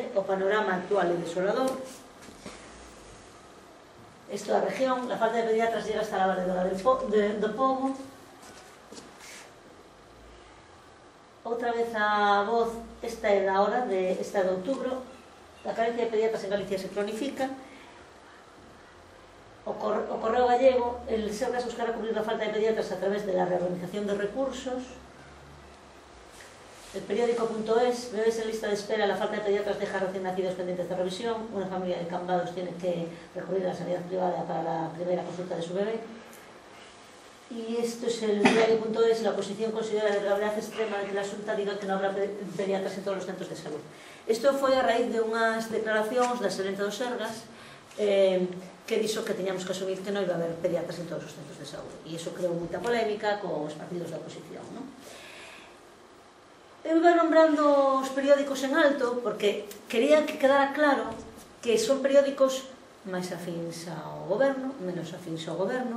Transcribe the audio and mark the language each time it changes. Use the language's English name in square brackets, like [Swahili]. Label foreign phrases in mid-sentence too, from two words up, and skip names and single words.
[Galician] O panorama actual é desolador. Isto da región, a falta de pediatras [Spanish] llega hasta [Galician] a valedora do Pobo. Outra vez a Voz, esta é da hora, esta de outubro. A carencia de pediatras en Galicia se cronifica. O Correo Gallego, [Spanish] el Sergas buscará cubrir a falta de pediatras a través de la reorganización de recursos. El periódico.es, bebés en lista de espera, la falta de pediatras deja recién nacidos pendientes de revisión. Una familia de Cambados tiene que recurrir a la sanidad privada para la primera consulta de su bebé. Y esto es el diario.es, la oposición considera de gravedad extrema de que la Xunta diga que no habrá pediatras en todos los centros de salud. [Galician] Isto foi a raíz de unhas declaracións da Serenta do Sergas, que dixo que teñamos que asumir que non iba a haber pediatras en todos os centros de saúde. E iso creou moita polémica cos partidos da oposición, non? Eu iba nombrando os periódicos en alto porque quería que quedara claro que son periódicos máis afíns ao goberno, menos afíns ao goberno.